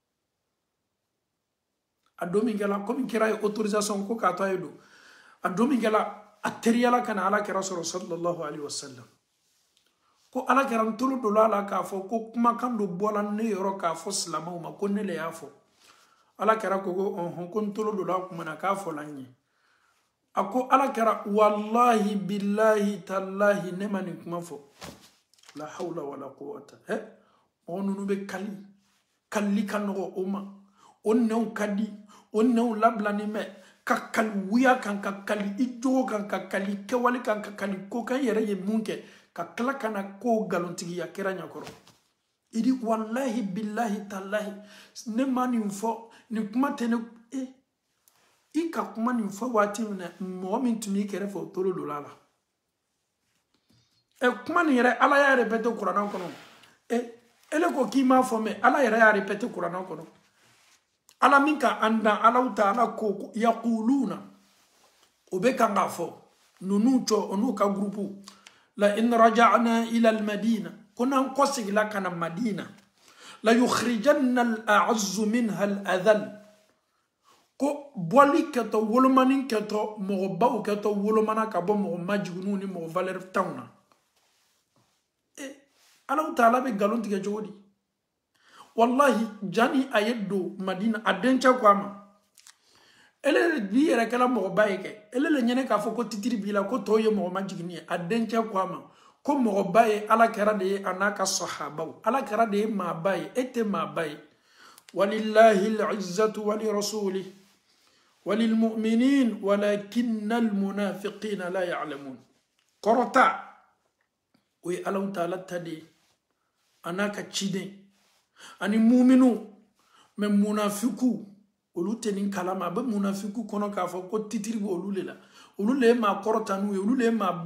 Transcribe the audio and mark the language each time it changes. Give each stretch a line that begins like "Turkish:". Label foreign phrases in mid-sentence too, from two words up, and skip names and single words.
Bambara: a don min kɛla komi kɛra ye autorisation ko k'a to a ye don a don min kɛla a teriyala ka na Ala kɛra sɔrɔ
Arabic: صلى الله عليه وسلم
Bambara: ko Ala kɛra n tolo dɔ la k'a fɔ ko kumakan dɔ bɔla ne yɔrɔ k'a fɔ silamɛw ma ko ne le y'a fɔ Ala kɛra ko ko n tolo dɔ la kuma na k'a fɔla n ye a ko Ala kɛra
Arabic: والله بالله تالله
Bambara: ne ma nin kuma fɔ la
Arabic: حول ولا قوة
Bambara: mɔgɔ ninnu bɛ kalili ka nɔgɔ o ma o nɛnw ka di o nɛnw labilani mɛn ka kali wuya kan ka kali i jogo kan ka kali kɛwale kan ka kali ko kan yɛrɛ ye mun kɛ ka tila ka na ko galontigiya kɛra ɲakɔrɔ i di
Arabic: والله بالله تالله
Bambara: ne ma nin fɔ nin kuma tɛ ne i ka kuma nin fɔ waati min na mɔgɔ min tun b'i kɛrɛfɛ o tolo dɔ la kuma nin yɛrɛ Ala y'a répété kuranɛ kɔnɔ ele ko k'i m'a fɔ mɛ Ala yɛrɛ y'a répété kuranɛ kɔnɔ Ala min ka an dan Ala Taala ko yaquluna o bɛ kan k'a fɔ ninnu cɔ o n'u ka groupe la
Arabic: إن رجعنا إلى المدينة
Bambara: ko n'an kɔsegila ka na Madina la
Arabic: يخرجن الأعز منها الأذل
Bambara: ko bɔli kɛtɔ wolomani kɛtɔ mɔgɔbaw kɛtɔ wolomana ka bɔ mɔgɔ majiguniw ni mɔgɔ valeur tanw na Ala Taala bɛ galon tigɛ cogo di wallahi jani a ye don Madina a dencɛ ko a ma ele bi yɛrɛ kɛla mɔgɔba ye kɛ ele le ɲɛnɛ k'a fɔ ko titiri b'i la ko tɔw ye mɔgɔ majigini ye a dencɛ ko a ma ko mɔgɔba ye Ala kɛra de ye a n'a ka sahabaw Ala kɛra de ye maaba ye e tɛ maaba ye
Arabic: ولله العزة ولرسوله وللمؤمنين ولكن المنافقين لا يعلمون
Bambara: kɔrɔta o ye Ala Taala ta de ye a n'a ka ciden ani muminu mɛ munafiku olu tɛ nin kalama a bɛ munafiku kɔnɔ k'a fɔ ko titiri bɛ olu le la olu le ye maa kɔrɔta n'u ye olu le ye maa baw